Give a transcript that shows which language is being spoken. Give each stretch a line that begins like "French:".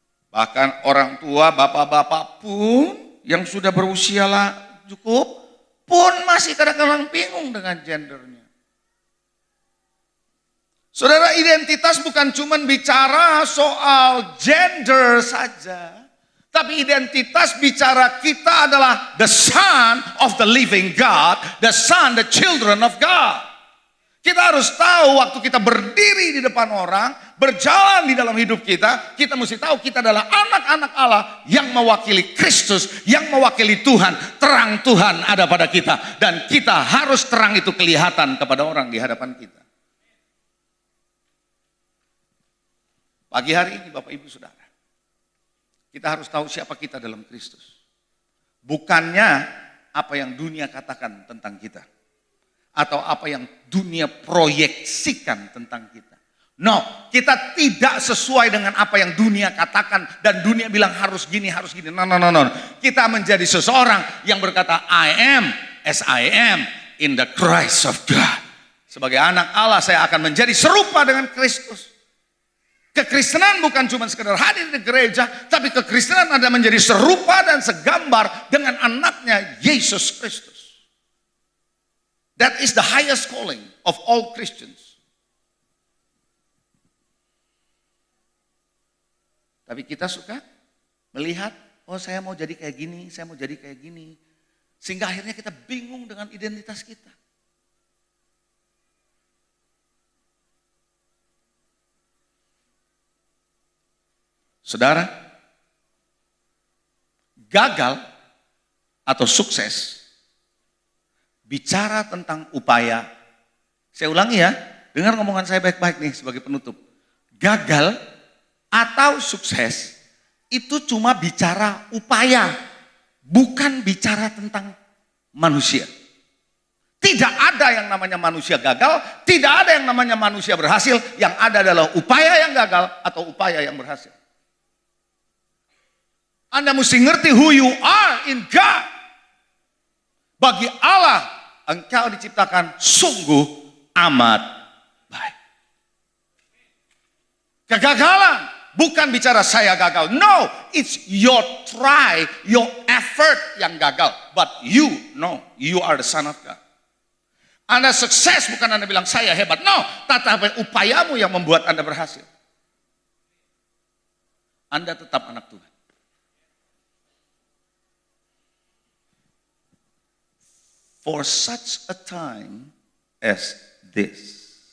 Indonesian: Bahkan orang tua, bapak-bapak pun yang sudah berusia cukup, pun masih kadang-kadang bingung dengan gendernya. Saudara, identitas bukan cuma bicara soal gender saja. Tapi identitas bicara kita adalah the son of the living God.
English: The son, the children of God.
Indonesian: Kita harus tahu waktu kita berdiri di depan orang, berjalan di dalam hidup kita, kita mesti tahu kita adalah anak-anak Allah yang mewakili Kristus, yang mewakili Tuhan. Terang Tuhan ada pada kita dan kita harus terang itu kelihatan kepada orang di hadapan kita. Pagi hari ini Bapak Ibu Saudara, kita harus tahu siapa kita dalam Kristus. Bukannya apa yang dunia katakan tentang kita. atau apa yang dunia proyeksikan tentang kita. No, kita tidak sesuai dengan apa yang dunia katakan dan dunia bilang harus gini, harus gini. No. Kita menjadi seseorang yang berkata, I am as I am in the Christ of God. Sebagai anak Allah saya akan menjadi serupa dengan Kristus. Kekristenan bukan cuma sekedar hadir di gereja, tapi kekristenan adalah menjadi serupa dan segambar dengan anaknya Yesus Kristus.
English: That is the highest calling of all Christians.
Indonesian: Tapi kita suka melihat, oh saya mau jadi kayak gini, saya mau jadi kayak gini. Sehingga akhirnya kita bingung dengan identitas kita. Saudara, gagal atau sukses bicara tentang upaya. Saya ulangi ya, dengar ngomongan saya baik-baik nih sebagai penutup. Gagal atau sukses itu cuma bicara upaya, bukan bicara tentang manusia. Tidak ada yang namanya manusia gagal, tidak ada yang namanya manusia berhasil, yang ada adalah upaya yang gagal atau upaya yang berhasil. Anda mesti ngerti who you are in God. Bagi Allah, engkau diciptakan sungguh amat baik. Kegagalan bukan bicara saya gagal.
English: No, it's your try, your effort yang gagal. But you know, you are the son of God.
Indonesian: Anda sukses bukan Anda bilang saya hebat. No, tetapi upayamu yang membuat Anda berhasil. Anda tetap anak Tuhan.
English: For such a time as this.